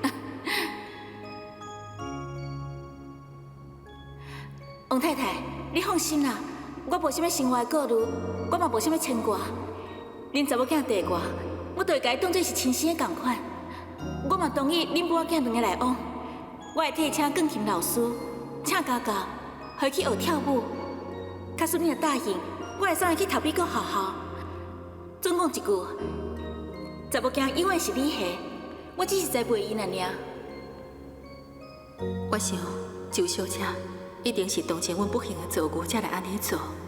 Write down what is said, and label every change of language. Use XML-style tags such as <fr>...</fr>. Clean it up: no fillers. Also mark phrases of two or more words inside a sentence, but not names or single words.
<nan>王太太，你放心啦，我无啥物生活的顾虑，我嘛无啥物牵挂。恁查某囝地我，我就会甲伊当作是亲生的共款。我嘛同意恁母仔囝2个来往，我会替伊请钢琴老师，请家教，互伊去学跳舞。假使恁若答应，我会送伊去读美国学校。总讲一句，查某囝永远是你下，我只是栽培伊尔。我想周小姐一定是同情阮不幸的遭遇，才来安尼做。</nan>